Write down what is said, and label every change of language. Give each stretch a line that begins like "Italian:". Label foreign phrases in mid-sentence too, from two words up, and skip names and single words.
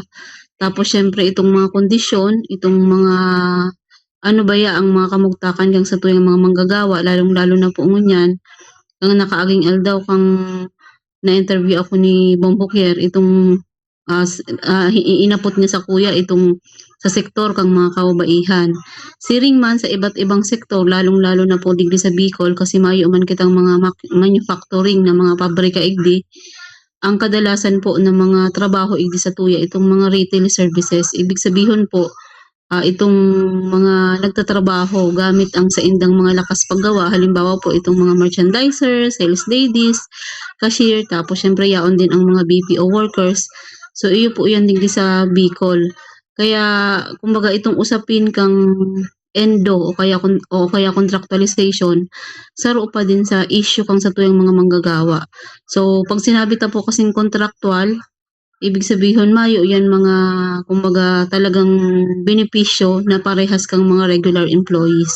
Bikol: Tapos syempre itong mga kondisyon, itong mga ang mga kamugtakan kang sa tuyang mga manggagawa, lalong-lalo na po ngunyan ang nakaaging aldaw kang na-interview ako ni Bombokier, itong inapot niya sa kuya itong sa sektor kang mga kababaihan. Siring man sa iba't ibang sektor, lalong-lalo na po digdi sa Bicol, kasi mayo man kitang mga manufacturing na mga pabrika igdi. Ang kadalasan po ng mga trabaho igdi sa tuya, itong mga
English: retail services.
Filipino: Ibig sabihin po, itong mga nagtatrabaho gamit ang saindang mga lakas paggawa. Halimbawa po itong mga merchandiser,
English: sales ladies,
Filipino: cashier, tapos syempre yaon din ang mga
English: BPO workers.
Bikol: So iyo po yan digdi sa Bicol. Kaya kumbaga itong usapin kang endo o kaya contractualization, saro pa din sa issue kang sa tuyang mga manggagawa. So pag sinabi ta po kasing contractual, ibig sabihin mayo yan mga kumbaga talagang benepisyo na parehas kang mga
English: regular employees.